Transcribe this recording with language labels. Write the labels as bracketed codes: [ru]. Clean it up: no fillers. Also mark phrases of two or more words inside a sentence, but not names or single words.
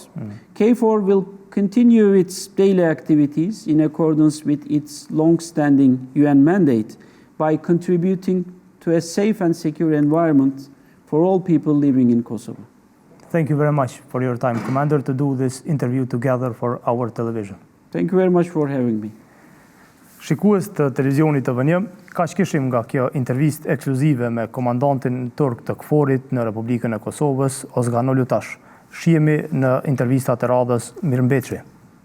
[en] KFOR will continue its daily activities in accordance with its long-standing UN mandate by contributing to a safe and secure environment for all people living in Kosovo. Thank you very much for your time, Commander, to do this interview together for our television. Thank you very much for having me. [sq] Shikues të televizionit të vënjëm, kaq kishim nga kjo intervistë ekskluzive me komandantin turk të KFOR-it në Republikën e Kosovës, Ozkan Ulutas. Shihemi në intervistat e radhës. Mirëmbëjtje.